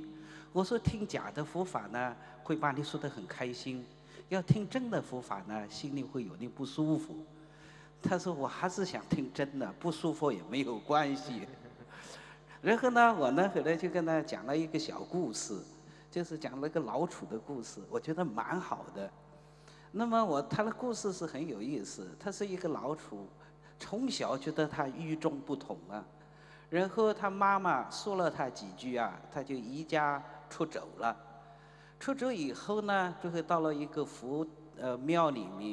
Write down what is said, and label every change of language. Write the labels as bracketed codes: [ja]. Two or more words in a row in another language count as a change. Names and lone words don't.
[zh] 我說聽假的佛法呢，會把你說得很開心；要聽真的佛法呢，心裡會有點不舒服。他說我還是想聽真的，不舒服也沒有關係。然後呢，我呢後來就跟他講了一個小故事，就是講了一個老鼠的故事，我覺得蠻好的。那麼他的故事是很有意思，他是一個老鼠，從小覺得他與眾不同啊。然後他媽媽說了他幾句啊，他就離家出走了。出走以後呢，就會到了一個佛廟裡面。